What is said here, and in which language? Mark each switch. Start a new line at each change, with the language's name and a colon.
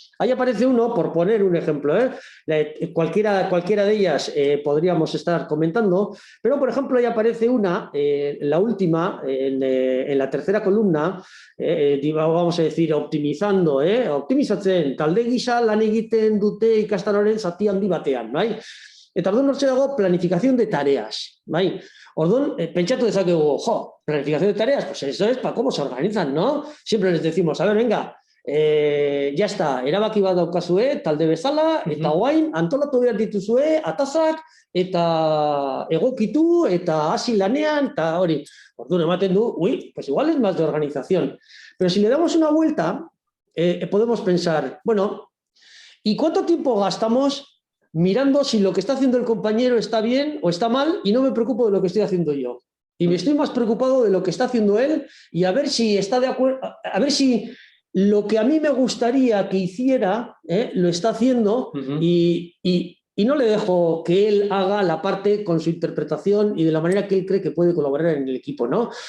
Spanish: Ahí aparece uno, por poner un ejemplo, cualquiera de ellas podríamos estar comentando, pero por ejemplo ahí aparece una, la última, en la tercera columna, vamos a decir, optimizando,
Basque: optimizatzen, talde gisa lan egiten dute ikastaroaren zati handi batean, bai? Eta orduan hortxe dago
Spanish: planificación de tareas,
Basque: bai? Orduan, pentsatu dezakegu,
Spanish: planificación de tareas, pues eso es para cómo se organizan, ¿no? Siempre les decimos, a ver, venga, ya está,
Basque: erabaki bat daukazue, talde bezala, eta guain, antolatu behar dituzue, atazak, eta egokitu, eta hasi lanean, eta hori. Orduan ematen du,
Spanish: pues igual es más de organización. Pero si le damos una vuelta, podemos pensar, bueno, ¿y cuánto tiempo gastamos mirando si lo que está haciendo el compañero está bien o está mal, y no me preocupo de lo que estoy haciendo yo? Y me estoy más preocupado de lo que está haciendo él, y a ver si está de acuerdo, a ver si lo que a mí me gustaría que hiciera, lo está haciendo, y no le dejo que él haga la parte con su interpretación y de la manera que él cree que puede colaborar en el equipo, ¿no?